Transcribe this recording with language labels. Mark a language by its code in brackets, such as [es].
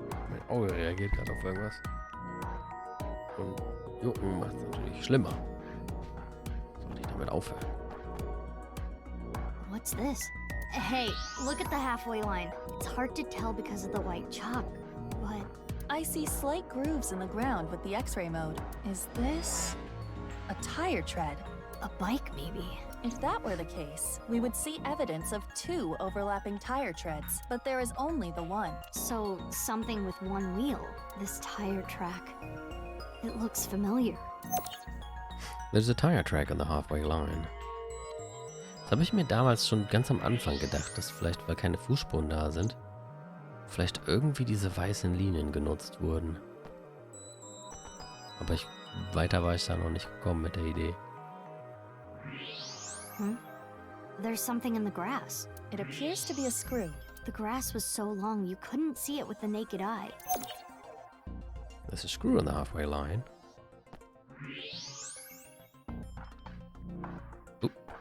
[de] Mein Auge reagiert gerade auf irgendwas. Und Jucken macht es natürlich schlimmer. Sollte ich damit aufhören? [en] What's this? Hey, look at the halfway line. It's hard to tell because of the white chalk, but I see slight grooves in the ground with the X-ray mode. Is this a tire tread? A bike, maybe. If that were the case, we would see evidence of two overlapping tire treads, but there is only the one. So, something with one wheel. This tire track. It looks familiar. There's a tire track on the halfway line. [de] Das habe ich mir damals schon ganz am Anfang gedacht, dass vielleicht, weil keine Fußspuren da sind, vielleicht irgendwie diese weißen Linien genutzt wurden. Aber weiter war ich da noch nicht gekommen mit der Idee. [en] There's something in the grass. It appears to be a screw. The grass was so long you couldn't see it with the naked eye. There's a screw on the halfway line. Oop.